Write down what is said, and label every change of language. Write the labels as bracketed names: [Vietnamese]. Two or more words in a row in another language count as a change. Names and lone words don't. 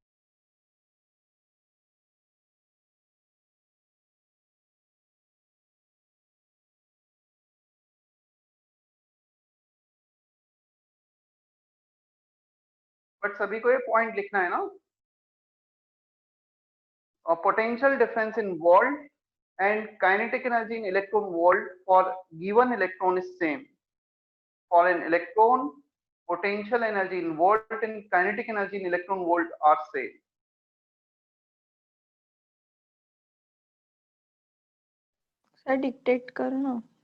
[Hindi] बट सभी को ये पॉइंट लिखना है ना। [English] और potential difference in volt and kinetic energy in electron volt for given electron is same. For an electron, potential energy in volt and kinetic energy in electron volt are same. [Hindi] सर डिक्टेट करो ना।